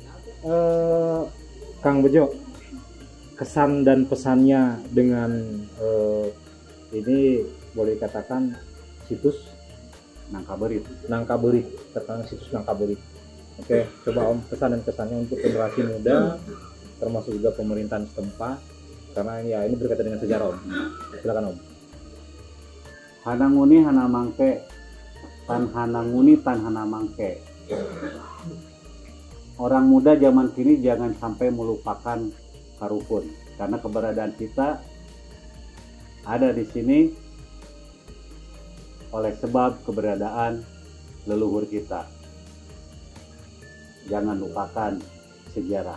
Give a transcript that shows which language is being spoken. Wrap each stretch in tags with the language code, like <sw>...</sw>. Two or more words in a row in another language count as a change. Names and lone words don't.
<id>Kang Bejo, kesan dan pesannya dengan ini boleh katakan situs Nangkaberit tentang situs Nangkaberit. Oke, coba Om, pesan dan kesannya untuk generasi muda termasuk juga pemerintahan setempat, karena ya ini berkaitan dengan sejarah Om. Silakan Om.</id> <su>Hananguni hana mangke, tan hananguni tan hana mangke.</su> <id>Orang muda zaman kini jangan sampai melupakan Karukun, karena keberadaan kita ada di sini oleh sebab keberadaan leluhur kita. Jangan lupakan sejarah.</id>